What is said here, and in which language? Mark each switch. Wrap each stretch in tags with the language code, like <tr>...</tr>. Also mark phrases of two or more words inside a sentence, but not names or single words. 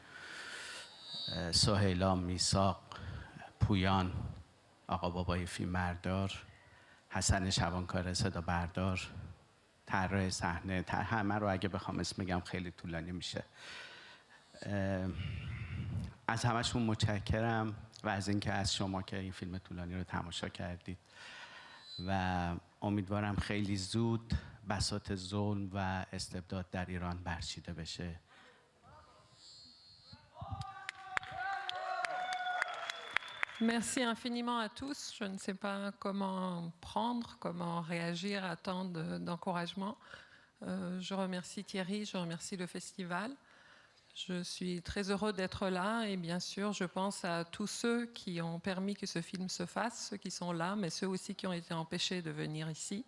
<fa>سهیلا، میثاق، پویان، آقا بابای فیلم بردار، حسن شبانکار صدا بردار، طراح صحنه، همه رو اگه بخوام اسم بگم خیلی طولانی میشه. از همشون متشکرم و از اینکه از شما که این فیلم طولانی رو تماشا کردید و امیدوارم خیلی زود بساط ظلم و استبداد در ایران برچیده بشه.</fa> <fr>Merci infiniment à tous. Je ne sais pas comment prendre, comment réagir à tant d'encouragement. Je remercie Thierry, je remercie le festival. Je suis très heureux d'être là et bien sûr, je pense à tous ceux qui ont permis que ce film se fasse, ceux qui sont là, mais ceux aussi qui ont été empêchés de venir ici.</fr>